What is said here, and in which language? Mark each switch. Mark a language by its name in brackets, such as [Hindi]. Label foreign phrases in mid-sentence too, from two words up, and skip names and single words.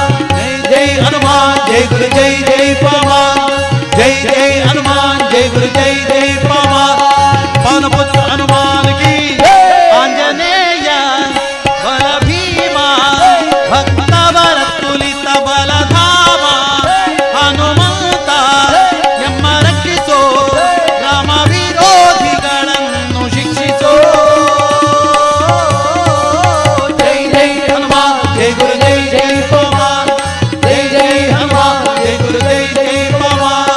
[Hindi] जय जय हनुमान जय गुरु जय जय पवन। जय जय हनुमान जय गुरु जय जय पवन। पवन पुत्र हनुमान की आंजनेय बल भीमा भक्तवर तुलित बल धामा। [Kannada] ಹನುಮಂತ ಎಮ್ಮ ರಕ್ಷಿಸೋ ರಾಮ ವಿರೋಧಿಗಳನ್ನು ಶಿಕ್ಷಿಸೋ। [Hindi] जय जय हनुमान जय गुरु जय जय पवन। जय जय हनुमान जय गुरु जय जय पवन।